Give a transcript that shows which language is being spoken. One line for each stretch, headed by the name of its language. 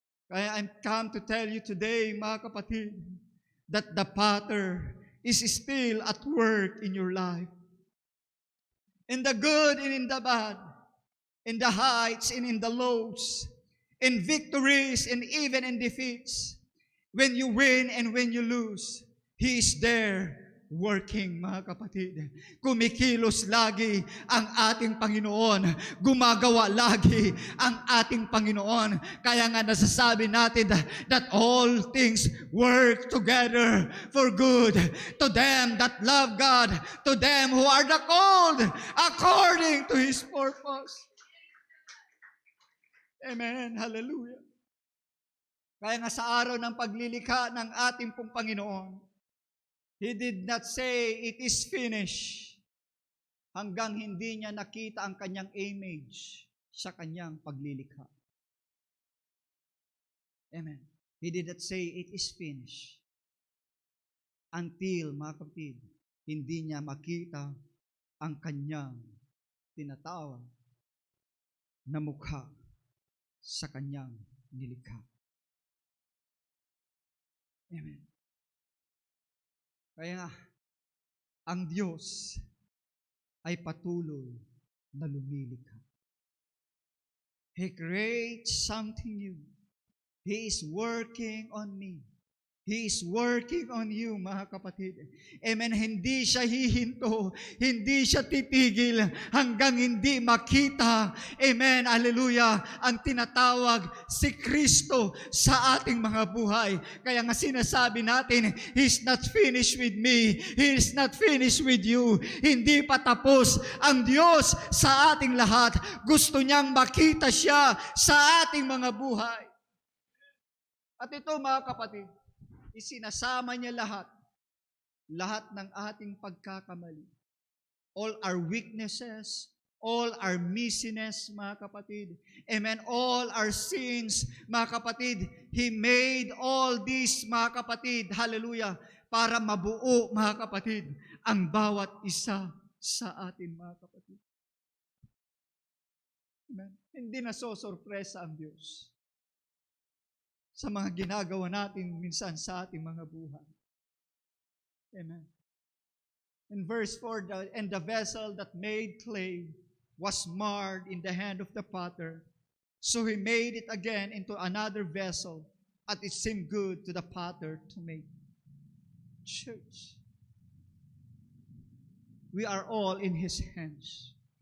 English: Kaya I'm come to tell you today,
Filipino: mga kapatid,
English: that the Potter is still at work in your life. In the good and in the bad, in the heights and in the lows, in victories and even in defeats. When you win and when you lose, He is there working,
Filipino: mga kapatid. Kumikilos lagi ang ating Panginoon. Gumagawa lagi ang ating Panginoon. Kaya nga nasasabi natin
English: that all things work together for good to them that love God, to them who are the called according to His purpose. Amen. Hallelujah.
Filipino: Kaya nga sa araw ng paglilikha ng ating pong Panginoon,
English: He did not say, it is finished,
Filipino: hanggang hindi niya nakita ang kanyang image sa kanyang paglilikha. Amen.
English: He did not say, it is finished, until,
Filipino: mga kapatid, hindi niya makita ang kanyang tinatawag na mukha sa kanyang nilikha. Amen. Kaya nga, ang Diyos ay patuloy na lumilikha.
English: He creates something new. He is working on me. He is working on you,
Filipino: mga kapatid. Amen. Hindi siya hihinto. Hindi siya titigil hanggang hindi makita. Amen. Hallelujah. Ang tinatawag si Kristo sa ating mga buhay. Kaya nga sinasabi natin,
English: He's not finished with me. He is not finished with you.
Filipino: Hindi pa tapos ang Diyos sa ating lahat. Gusto niyang makita siya sa ating mga buhay. At ito, mga kapatid, isinasama niya lahat ng ating pagkakamali.
English: All our weaknesses, all our missiness,
Filipino: mga kapatid.
English: Amen. All our sins,
Filipino: mga kapatid.
English: He made all this, mga kapatid. Hallelujah.
Filipino: Para mabuo, mga kapatid, ang bawat isa sa atin, mga kapatid. Amen. Hindi na sorpresa ang Diyos sa mga ginagawa natin minsan sa ating mga buhay. Amen.
English: In verse 4, and the vessel that made clay was marred in the hand of the potter. So he made it again into another vessel, and it seemed good to the potter to make. Church, we are all in His hands.